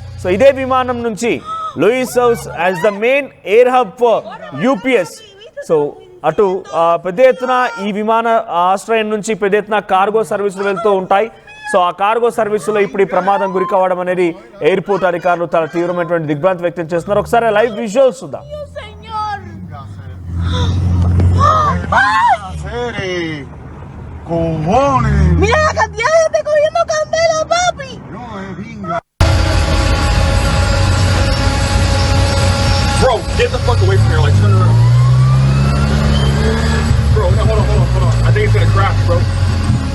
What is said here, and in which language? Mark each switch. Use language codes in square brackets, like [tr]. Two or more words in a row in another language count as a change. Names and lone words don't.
[en] సో [te] ఇదే విమానం నుంచి [en] Louis serves as the main air hub for UPS. [te] సో అటు పెద్ద ఎత్తున ఈ విమాన ఆశ్రయం నుంచి పెద్ద ఎత్తున కార్గో సర్వీసులు వెళ్తూ ఉంటాయి. సో ఆ కార్గో సర్వీసులో ఇప్పుడు ఈ ప్రమాదం గురి కావడం అనేది ఎయిర్పోర్ట్ అధికారులు చాలా తీవ్రమైనటువంటి దిగ్భ్రాంతి వ్యక్తం చేస్తున్నారు. ఒకసారి [en] live visuals [te] చూద్దాం. [es] Mira la cantidad de gente cogiendo candela, papi. No, es vinga. [en] Bro, get the fuck away from here, like turn around. Bro, no, hold on. I think it's gonna crash, bro.